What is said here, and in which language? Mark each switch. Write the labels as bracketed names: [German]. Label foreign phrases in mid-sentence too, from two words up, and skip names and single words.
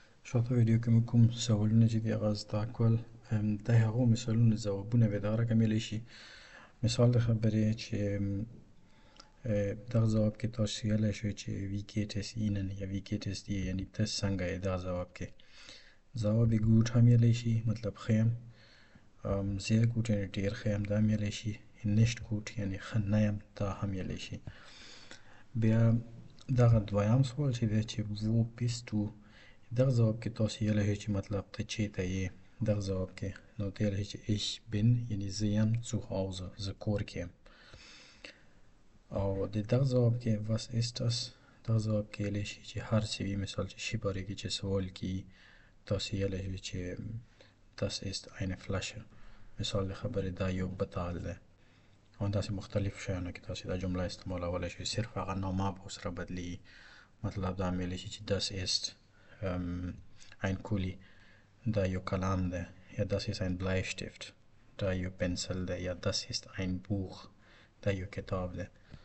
[Pashto] شاته ویډیو کې موږ کوم سوالونه چې دي هغه زده کول. د هغو مثالونو ځوابونه به دغه رقم ویلی شي. مثال د خبرې چې دغه ځواب کې تاسو ویلی شئ چې [German] wie geht es Ihnen [Pashto] یا [German] wie geht es dir [Pashto] یعنی ته څنګه یې. دغه ځواب کې ځواب gut هم ویلی شي مطلب ښه یم. [German] sehr gut [Pashto] یعنی ډېر ښه یم دا هم ویلی شي. [German] nicht gut [Pashto] یعنی ښه نه یم دا هم ویلی شي. بیا دغه دویم سوال چې دی چې [German] wo bist du [Pashto] دغه ځواب کې تاسو ویلی شئ چې مطلب ته چېرته یې. دغه ځواب کې نو ته ویلی شئ چې [German] ich bin [Pashto] یعنی زه یم [German] zu Hause [Pashto] زه کور کې یم. او د دغه ځواب کې [German] was ist das [Pashto] دغه ځواب کې ویلی شي چې هر څه وي. مثال چې شي باره کې چې سوال کې تاسو ویلی شئ چې [German] das ist eine Flasche. [Pashto] مثال د خبرې دا یو بتال ده. او داسې مختلف شیانو کې تاسو دا جمله استعمالولی شئ. صرف هغه نامه به ورسره بدلیږي. مطلب دا هم ویلی شي چې [German] das ist ein Kuli [Pashto] دا یو کلام ده یا [German] das ist ein Bleistift [Pashto] دا یو پنسل ده یا [German] das ist ein Buch [Pashto] دا یو کتاب ده.